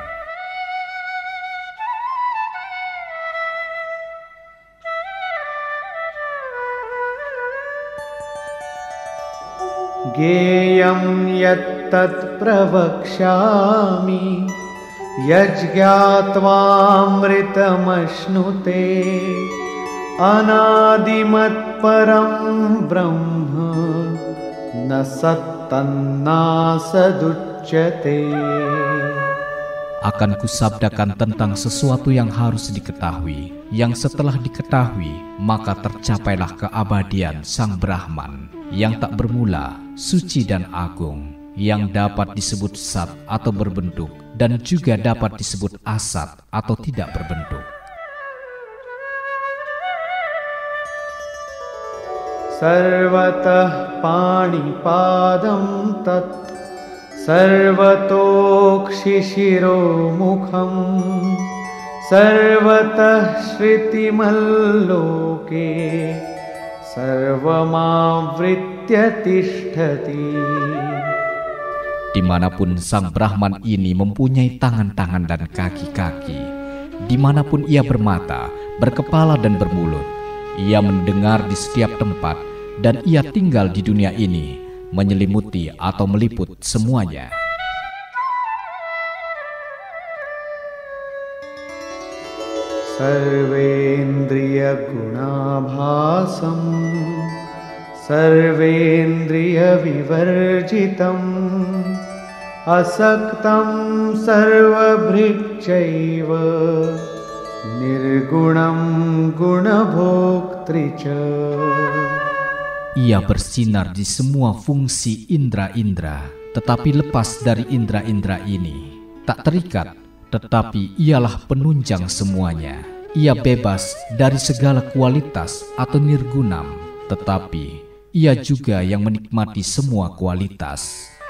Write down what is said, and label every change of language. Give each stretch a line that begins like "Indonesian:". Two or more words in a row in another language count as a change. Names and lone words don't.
Sanskrit: ज्ञेयं यत्तत् प्रवक्ष्यामि यज्ज्ञात्वामृतमश्नुते अनादिमत् परं ब्रह्म न सत्तन्न सदुच्यते.
Indonesian: Akan kusabdakan tentang sesuatu yang harus diketahui, yang setelah diketahui maka tercapailah keabadian Sang Brahman yang tak bermula, suci dan agung, yang dapat disebut sat atau berbentuk dan juga dapat disebut asat atau tidak berbentuk.
Sanskrit: सर्वतः पाणिपादं तत् सर्वतोऽक्षिशिरोमुखम् सर्वतः श्रुतिमल्लोके सर्वमावृत्य तिष्ठति.
Indonesian: Dimanapun Sang Brahman ini mempunyai tangan-tangan dan kaki-kaki, dimanapun ia bermata, berkepala dan bermulut, ia mendengar di setiap tempat, dan ia tinggal di dunia ini, menyelimuti atau meliput semuanya.
Sanskrit: सर्वेन्द्रिय गुणाभासं सर्वेन्द्रिय विवर्जितम् असक्तं सर्वभृच्चैव निर्गुणं गुणभोक्तृ च.
Indonesian: Ia bersinar di semua fungsi indera-indera, tetapi lepas dari indera-indera ini. Tak terikat, tetapi ialah penunjang semuanya. Ia bebas dari segala kualitas atau nirgunam, tetapi ia juga yang menikmati semua kualitas.